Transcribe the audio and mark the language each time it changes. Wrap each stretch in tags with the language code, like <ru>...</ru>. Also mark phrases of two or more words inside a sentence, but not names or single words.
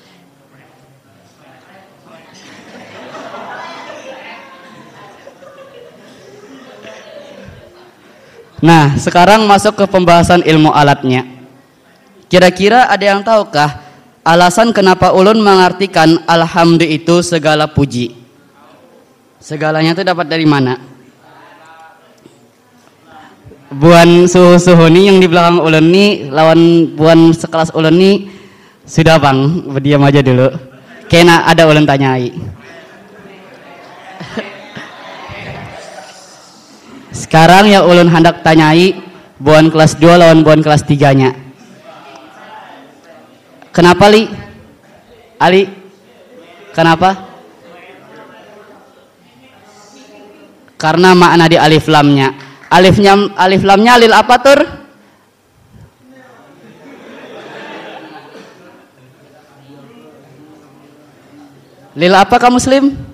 <id>Nah, sekarang masuk ke pembahasan ilmu alatnya. Kira-kira ada yang tahukah alasan kenapa ulun mengartikan alhamdu itu segala puji? Segalanya itu dapat dari mana?</id> <bjn>Buan suhu-suhu nih yang di belakang ulun nih lawan buan sekelas ulun nih sudah Bang, berdiam aja dulu. Kena ada ulun tanyai. Sekarang ya ulun hendak tanyai buan kelas 2 lawan buan kelas 3-nya. Kenapa Li? Ali? Kenapa?</bjn> <id>Karena makna di alif lamnya.</id> <bjn>Alif lamnya lil apa tur? Lil apa kamu Muslim?</bjn>